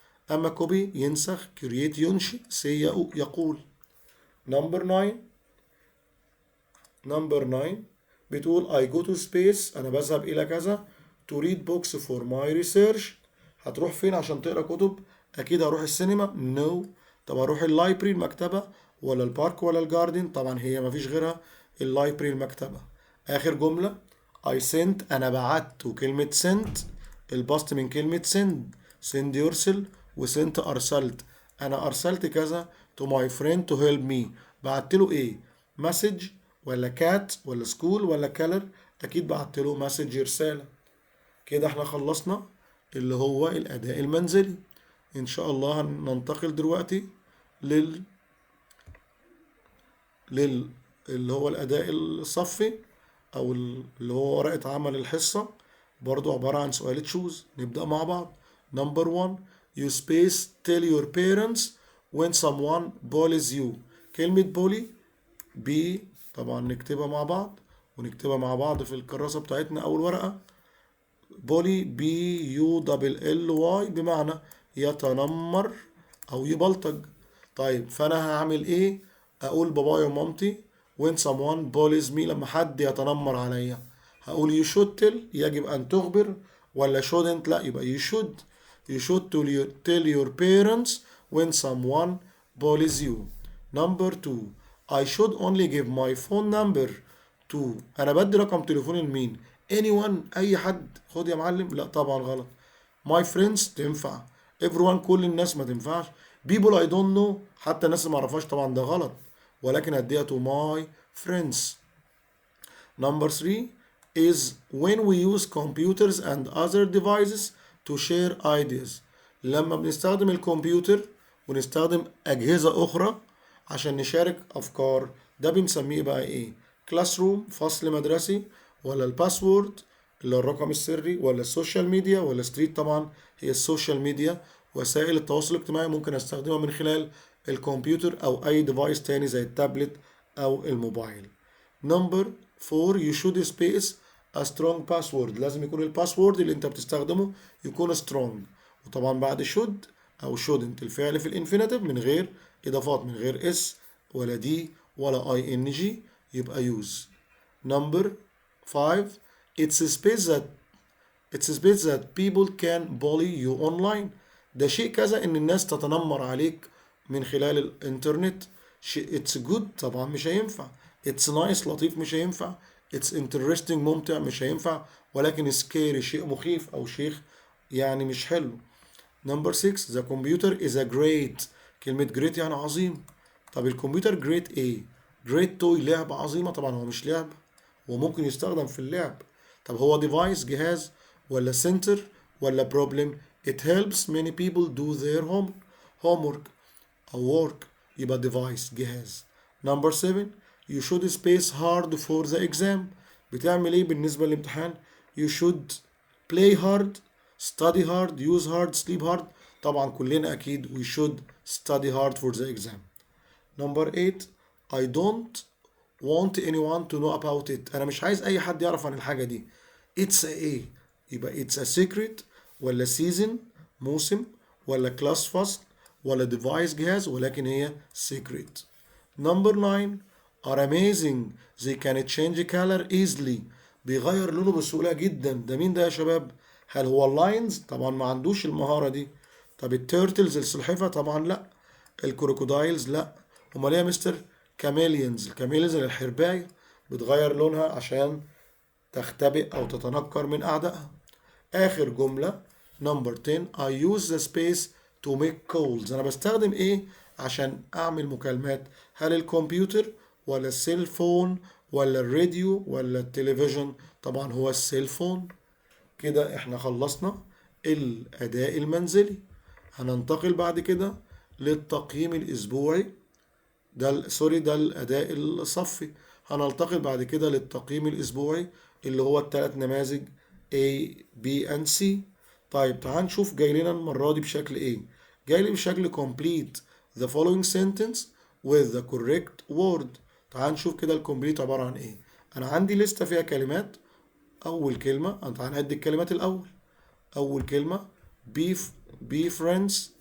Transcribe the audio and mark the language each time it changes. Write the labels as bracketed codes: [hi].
[ar] أما كوبي ينسخ، create ينشئ، say يقول. [en] number 9 بتقول I go to space، [ar] أنا بذهب إلى كذا، [en] to read books for my research. [ar] هتروح فين عشان تقرأ كتب؟ أكيد هروح السينما. no. طب هروح اللايبرري المكتبة ولا البارك ولا الجاردن؟ طبعا هي مفيش غيرها، اللايبرري المكتبة. آخر جملة [en] I sent، [ar] أنا بعت، وكلمة sent الباست من كلمة send، send يرسل، وسنت أرسلت، أنا أرسلت كذا [en] to my friend to help me. [ar] بعت له إيه؟ مسج ولا كات ولا سكول ولا كالر؟ أكيد بعت له مسج رسالة. كده احنا خلصنا اللي هو الأداء المنزلي. إن شاء الله هننتقل دلوقتي لل لل اللي هو الأداء الصفي، أو اللي هو ورقة عمل الحصة، برضو عبارة عن سؤال تشوز. نبدأ مع بعض. [en] Number 1 you space tell your parents when someone bullies you. [ar] كلمة bully بي طبعا نكتبها مع بعض، ونكتبها مع بعض في الكراسة بتاعتنا أول ورقة. bully BULLY بمعنى يتنمر أو يبلطج. طيب فأنا هعمل إيه؟ أقول بابايا ومامتي [en] when someone bullies me، [ar] لما حد يتنمر عليا هقول [en] you should tell، [ar] يجب أن تخبر، ولا shouldn't؟ لا، يبقى [en] you should tell your parents when someone bullies you. Number 2 I should only give my phone number to، [ar] أنا بدي رقم تليفوني لمين؟ [en] anyone، أي حد. [ar] خد يا معلم، لا طبعا غلط. [en] my friends [ar] تنفع، everyone كل الناس ما تنفعش. [en] people I don't know [ar] حتى الناس اللي ما اعرفهاش طبعا ده غلط، ولكن هديها [en] to my friends. Number 3 is when we use computers and other devices to share ideas. [ar] لما بنستخدم الكمبيوتر ونستخدم أجهزة أخرى عشان نشارك أفكار، ده بنسميه بقى إيه؟ كلاس روم، فصل مدرسي، ولا الباسورد اللي هو الرقم السري، ولا السوشيال ميديا، ولا ستريت؟ طبعا هي السوشيال ميديا. وسائل التواصل الاجتماعي ممكن استخدمها من خلال الكمبيوتر أو أي ديفايس تاني زي التابلت أو الموبايل. [en] Number 4 you should space a strong password. [ar] لازم يكون الباسورد اللي انت بتستخدمه يكون strong. وطبعا بعد should او shouldn't الفعل في الانفينيتيف من غير اضافات، من غير اس ولا دي ولا ing، يبقى use. [en] Number 5 it's a space that people can bully you online. [ar] ده شيء كذا ان الناس تتنمر عليك من خلال الانترنت. [en] it's good [ar] طبعا مش هينفع. [en] it's nice [ar] لطيف مش هينفع. [en] it's interesting [ar] ممتع مش هينفع. ولكن scary شيء مخيف او شيء يعني مش حلو. [en] Number 6 the computer is a great. [ar] كلمة great يعني عظيم. طب الكمبيوتر great ايه؟ [en] great toy [ar] لعبة عظيمة؟ طبعا هو مش لعبة، هو ممكن يستخدم في اللعب. طب هو [en] device جهاز، ولا center، ولا problem؟ it helps many people do their homework أو work، يبقى device جهاز. Number 7 you should space hard for the exam. [ar] بتعمل ايه بالنسبة للامتحان؟ [en] you should play hard، study hard، use hard، sleep hard. [ar] طبعا كلنا أكيد [en] we should study hard for the exam. Number 8 I don't want anyone to know about it. [ar] أنا مش عايز أي حد يعرف عن الحاجة دي. it's a ايه؟ يبقى [en] it's a secret، [ar] ولا season موسم، ولا class فصل، ولا device جهاز، ولكن هي secret. [en] Number 9 are amazing they can change color easily. [ar] بيغير لونه بسهولة جدا. ده مين ده يا شباب؟ هل هو اللاينز؟ طبعا ما عندوش المهارة دي. طب التيرتلز السلحفة؟ طبعا لا. الكروكودايلز؟ لا. امال ايه يا مستر؟ كاميليونز. الكاميليونز الحرباية بتغير لونها عشان تختبئ او تتنكر من اعدائها. اخر جملة نمبر 10 I use the space to make calls. انا بستخدم ايه عشان اعمل مكالمات؟ هل الكمبيوتر، ولا السيل فون، ولا الراديو، ولا التلفزيون؟ طبعا هو السيل فون. كده احنا خلصنا الاداء المنزلي. هننتقل بعد كده للتقييم الاسبوعي. ده الاداء الصفي. هننتقل بعد كده للتقييم الاسبوعي اللي هو الثلاث نماذج [en] A B and C. [ar] طيب تعال نشوف جاي لنا المرة دي بشكل ايه. جاي لي بشكل [en] complete the following sentence with the correct word. [ar] تعال نشوف كده الكومبليت عبارة عن ايه. انا عندي لستة فيها كلمات. اول كلمة تعال نعد الكلمات الاول. اول كلمة [en] be friends